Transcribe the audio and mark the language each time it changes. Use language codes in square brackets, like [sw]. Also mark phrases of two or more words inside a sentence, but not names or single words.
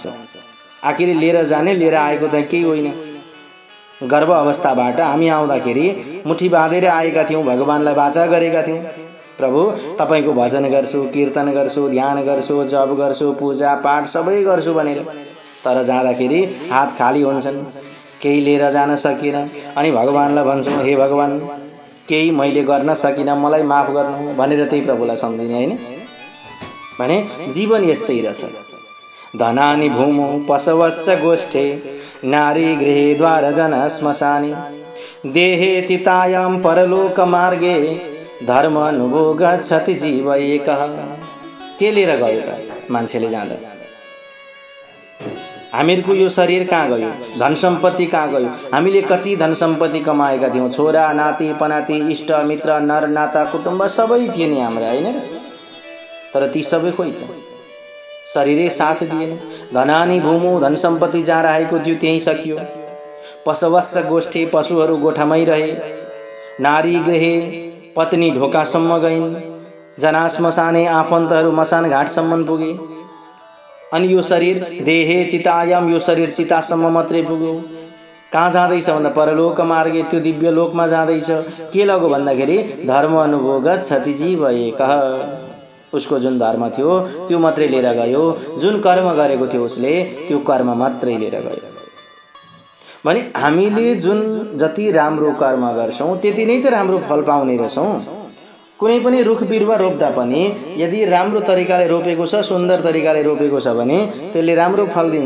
[ne] आखिर लिएर जाने, लिएर आएको त केही होइन। गर्भ अवस्थाबाट हामी आउँदाखेरि मुठी बाँधेर आएका थियौँ, भगवानलाई वाचा गरेका थियौँ, प्रभु तपाईको भजन गर्छु, कीर्तन गर्छु, ध्यान गर्छु, जप गर्छु, पूजा पाठ सबै गर्छु भनेर। तर जाँदाखेरि हात खाली हुन्छन्, केही लिएर जान सकिन। अनि भगवानलाई भन्छौँ, हे भगवान केही मैले गर्न सकिनँ, मलाई माफ गर्नु भनेर त्यही प्रभुलाई सम्झिने होइन भने जीवन यस्तै रहेछ। [sa] धनानि भूमौ पशवश्च गोष्ठे, नारी गृहे द्वार जन श्मशानी, देहे चितायां परलोक मार्गे, धर्म अनुभो गच्छति जीव एकः। [ne] के लिएर गयो त मान्छेले जाँदा? हामीहरूको यो शरीर कहाँ गयो? धन सम्पत्ति कहाँ गयो? हामीले कति धन सम्पत्ति कमाएका थियौँ, छोरा नाति पनाति इष्ट मित्र नर नाता कुटुम्ब सबै थिए नि हाम्रा, होइन? तर ती सबै खोइ त, शरीरै साथ दिएन। [sa] धनानी भूमौ, [ne] धन सम्पत्ति जहाँ रहेको थियो त्यहीँ सकियो। [sa] पशवश्च गोष्ठी, [ne] पशुहरू गोठामै रहे। [sa] नारी गृहे, [ne] पत्नी ढोकासम्म गइन्। [sa] जना श्मशाने, [ne] आफन्तहरू मसान घाटसम्म पुगे। अनि यो शरीर [sa] देहे चितायाम, [ne] यो शरीर चितासम्म मात्रै पुग्यो। कहाँ जाँदैछ भन्दा [sa] परलोक मार्गे, [ne] त्यो दिव्य लोकमा जाँदैछ। के लगो भन्दाखेरि [sa] धर्म अनुभव गच्छति जीव एकः। [ne] उसको जुन धर्म थियो त्यो मात्रै लिएर गयो, जुन कर्म गरेको थियो उसले त्यो कर्म मात्रै लिएर गयो। भने हामीले जुन जति राम्रो कर्म गर्छौं त्यति नै त राम्रो फल पाउने रहेछौं। कुनै पनि रुख बिरुवा रोप्दा पनि यदि राम्रो तरिकाले रोपेको छ, सुन्दर तरिकाले रोपेको छ भने त्यसले राम्रो फल दिन्छ।